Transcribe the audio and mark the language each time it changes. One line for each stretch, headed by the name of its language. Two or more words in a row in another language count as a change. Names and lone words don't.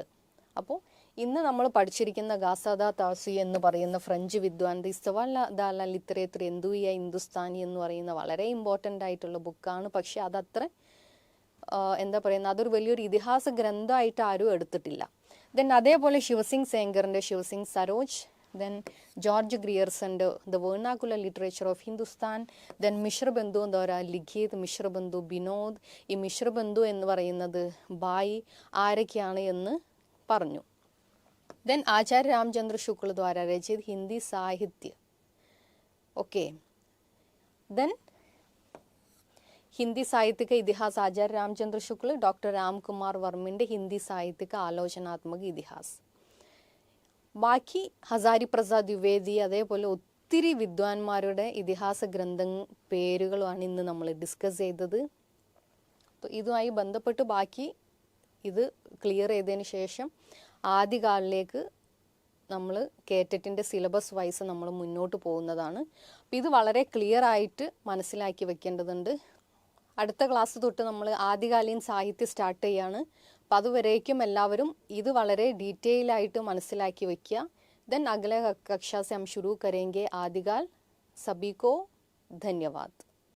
Malayalam: അപ്പോൾ ഇന്ന് നമ്മൾ പഠിച്ചിരിക്കുന്ന ഗാസാദ താസി എന്ന് പറയുന്ന ഫ്രഞ്ച് വിദ്വാൻ ദി സവാൽ ദാല ലിറ്ററേച്ചർ എന്തുയ ഹിന്ദുസ്ഥാനി എന്ന് പറയുന്ന വളരെ ഇമ്പോർട്ടൻ്റ് ആയിട്ടുള്ള ബുക്കാണ്. പക്ഷെ അതത്ര എന്താ പറയുന്നത്, അതൊരു വലിയൊരു ഇതിഹാസ ഗ്രന്ഥമായിട്ട് ആരും എടുത്തിട്ടില്ല. ദെൻ അതേപോലെ ശിവസിംഗ് സേങ്കറിൻ്റെ ശിവസിംഗ് സരോജ്,
English: then George Grierson the vernacular literature of Hindustan, then
Hindi: मिश्रबंधु द्वारा लिखित मिश्रबंधु विनोद.
Malayalam: ഈ മിശ്രബന്ധു എന്ന് പറയുന്നത് ബായി ആരൊക്കെയാണ് എന്ന് പറഞ്ഞു.
Hindi: देन आचार्य रामचंद्र शुक्ल द्वारा रचित हिंदी साहित्य. ओके। देन हिंदी साहित्य का इतिहास आचार्य रामचंद्र शुक्ल, डॉक्टर रामकुमार वर्मिൻ്റെ हिंदी साहित्य का आलोचनात्मक इतिहास.
Malayalam: ബാക്കി ഹസാരി പ്രസാദ് ദ്വിവേദി അതേപോലെ ഒത്തിരി വിദ്വാൻമാരുടെ ഇതിഹാസ ഗ്രന്ഥ പേരുകളുമാണ് ഇന്ന് നമ്മൾ ഡിസ്കസ് ചെയ്തത്. അപ്പോൾ ഇതുമായി ബന്ധപ്പെട്ട് ബാക്കി ഇത് ക്ലിയർ ചെയ്തതിന് ശേഷം ആദ്യകാലിലേക്ക് നമ്മൾ കേറ്ററ്റിൻ്റെ
English: syllabus wise
Malayalam: നമ്മൾ മുന്നോട്ട് പോകുന്നതാണ്. അപ്പോൾ ഇത് വളരെ ക്ലിയർ ആയിട്ട് മനസ്സിലാക്കി വെക്കേണ്ടതുണ്ട്. അടുത്ത ക്ലാസ് തൊട്ട് നമ്മൾ ആദ്യകാലീൻ സാഹിത്യം സ്റ്റാർട്ട് ചെയ്യാണ്. അപ്പം അതുവരേക്കും എല്ലാവരും ഇത് വളരെ ഡീറ്റെയിൽ ആയിട്ട് മനസ്സിലാക്കി വയ്ക്കുക.
Hindi: देन अगले कक्षा से हम शुरू करेंगे आदिकाल. सभी को धन्यवाद.